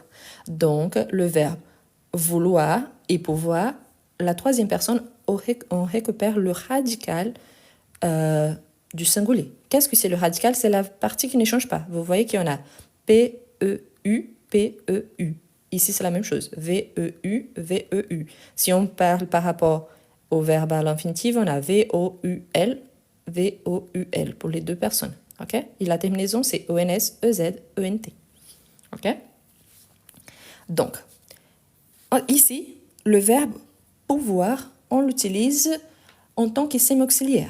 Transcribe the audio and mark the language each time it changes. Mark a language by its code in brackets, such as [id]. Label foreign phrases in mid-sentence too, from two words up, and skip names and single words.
[fr] Donc, le verbe vouloir et pouvoir, la troisième personne, on récupère le radical du singulier. Qu'est-ce que c'est le radical? C'est la partie qui ne change pas. Vous voyez qu'il y en a P-E-U, P-E-U. Ici, c'est la même chose. V-E-U, V-E-U. Si on parle par rapport au verbe à l'infinitif, on a V-O-U-L, V-O-U-L pour les deux personnes. OK? Et la terminaison, c'est O-N-S, E-Z, E-N-T. OK? Donc, ici, le verbe pouvoir, on l'utilise en tant que sémi-auxiliaire.